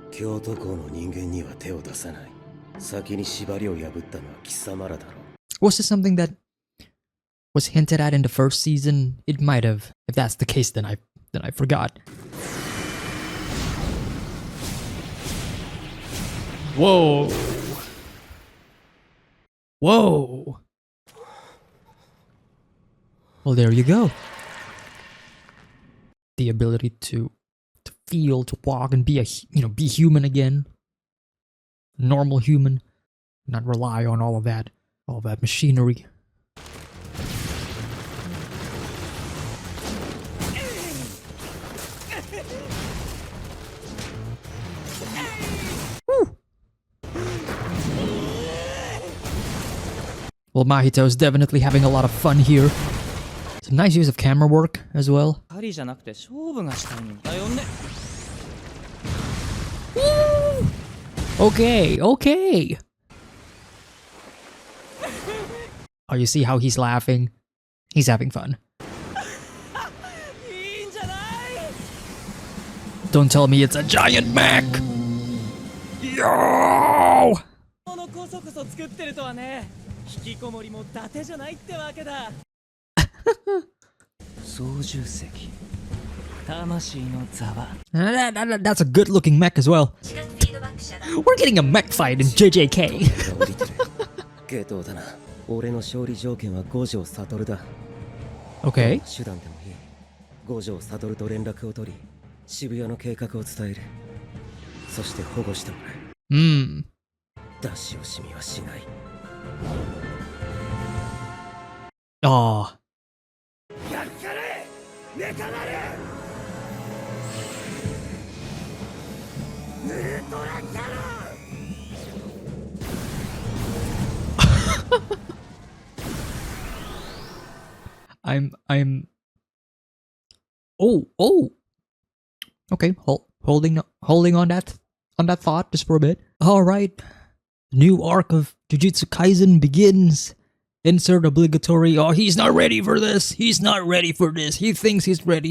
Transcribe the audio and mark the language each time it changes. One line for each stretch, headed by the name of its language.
Japanese: 京都校の人間には手を出さない。先に縛りを破ったのは貴様らだろう。
English: Was this something that was hinted at in the first season? It might have. If that's the case, then I forgot. Whoa. Whoa. Well, there you go. The ability to feel, to walk, and be be human again. Normal human. Not rely on all that machinery. Well, Mahito's definitely having a lot of fun here. Some nice use of camera work as well.
Japanese: 狩りじゃなくて勝負がしたいんだよね。
English: Okay, okay. Oh, you see how he's laughing? He's having fun.
Japanese: いいんじゃない。
English: Don't tell me it's a giant Mac! Yo!
Japanese: このこそこそ作ってるとはね。引きこもりも伊達じゃないってわけだ。操縦席。魂のざわ。
English: That's a good looking mech as well. We're getting a mech fight in JJK.
Japanese: 降りてる。ゲトウだな。俺の勝利条件は五条悟だ。
English: Okay.
Japanese: 手段でもいい。五条悟と連絡を取り、渋谷の計画を伝える。そして保護してもらう。 Hmm. 出し惜しみはしない。 Oh. やっかれメカ丸ウルトラキャノン
English: I'm oh okay, holding on that thought just for a bit. All right, new arc of Jujutsu Kaisen begins. Insert obligatory. Oh, he's not ready for this. He's not ready for this. He thinks he's ready.